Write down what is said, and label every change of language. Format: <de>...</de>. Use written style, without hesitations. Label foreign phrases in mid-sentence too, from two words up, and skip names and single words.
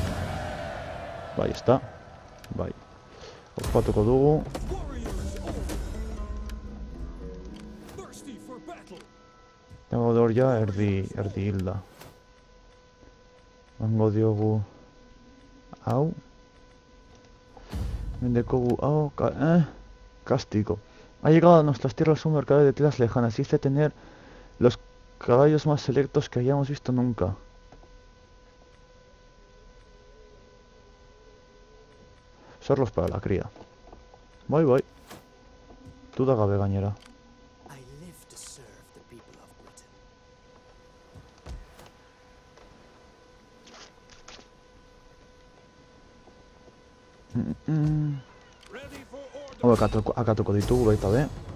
<eu>Bai, ez da. Bai. Ospatuko dugu. Dago hor ja erdi hilda. Mango diogu hau. Mendekogu hau,</eu> <es>castigo. Ha llegado a nuestras tierras un mercader de tierras lejanas. Dice tener los caballos más selectos que hayamos visto nunca. Zorros para la cría.</es> <eu>Bai, bai. Duda gabe gainera. Akatuko ditugu baita be.</eu>